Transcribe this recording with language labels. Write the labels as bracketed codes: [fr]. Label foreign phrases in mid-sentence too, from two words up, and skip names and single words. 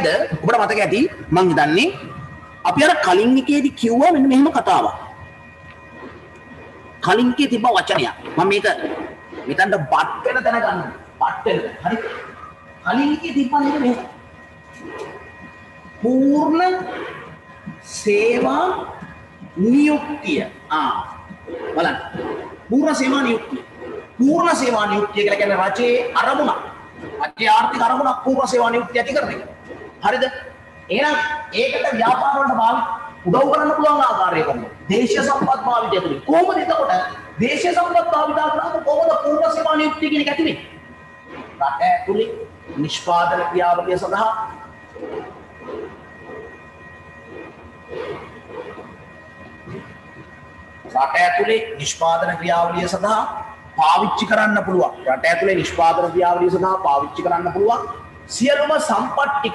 [si] ඔබට මතක ඇති මං හිතන්නේ අපි අර කලින් එකේදී කිව්වා මෙන්න මෙහෙම කතාවක්. කලින් එකේ තිබ්බ වචනයක්. මම මේක මෙතනට බට් වෙන තැන ගන්න. බට් වෙන. හරි. කලින් එකේ තිබ්බන්නේ මෙහෙම. පූර්ණ සේවා නියුක්තිය. බලන්න. පූර්ණ සේවා නියුක්තිය. පූර්ණ සේවා නියුක්තිය කියලා කියන්නේ රජයේ අරමුණ. රජයේ ආර්ථික අරමුණ පූර්ණ සේවා නියුක්තිය ඇති කරන එක. හරිද? එහෙනම් ඒකට ව්‍යාපාර වලට උදව් කරන්න පුළුවන් ආකාරය කොහොමද? දේශීය සම්පත් භාවිතය තුලින්. කොහොමද එතකොට දේශීය සම්පත් භාවිතය කරනකොට කොහොමද පූර්ණ සේවා නියුක්තිය කියන එක ඇති වෙන්නේ? රට ඇතුලේ නිෂ්පාදන ක්‍රියාවලිය සඳහා රට ඇතුලේ නිෂ්පාදන ක්‍රියාවලිය සඳහා පාවිච්චි කරන්න පුළුවන්. රට ඇතුලේ නිෂ්පාදන ක්‍රියාවලිය සඳහා පාවිච්චි කරන්න පුළුවන් සියලුම සම්පත් ටික.